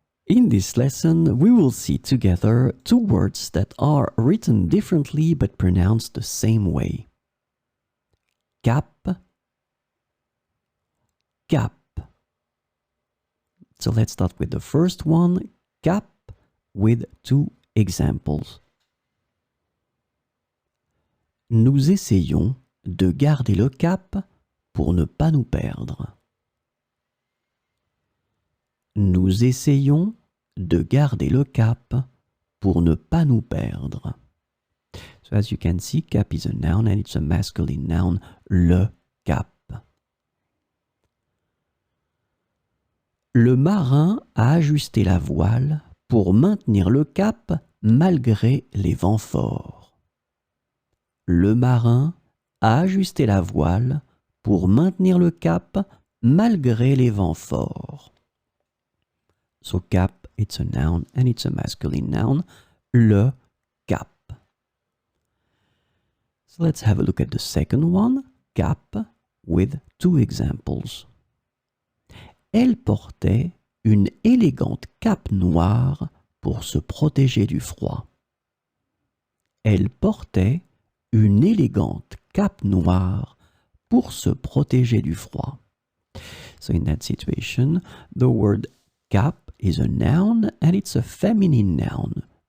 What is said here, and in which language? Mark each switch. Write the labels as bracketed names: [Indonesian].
[English] In this lesson, we will see together two words that are written differently but pronounced the same way. Cap, cap. So let's start with the first one, cap, with two examples. [French] Nous essayons de garder le cap pour ne pas nous perdre. Nous essayons de garder le cap pour ne pas nous perdre. [English] So as you can see, cap is a noun and it's a masculine noun, le cap. [French] Le marin a ajusté la voile pour maintenir le cap malgré les vents forts. Le marin a ajusté la voile pour maintenir le cap malgré les vents forts. [English] So cap, it's a noun and it's a masculine noun, le cap. So let's have a look at the second one, cap, with two examples. [French] Elle portait une élégante cape noire pour se protéger du froid. Elle portait une élégante cape noire pour se protéger du froid. [English] So in that situation, the word cap is a noun and it's a feminine noun.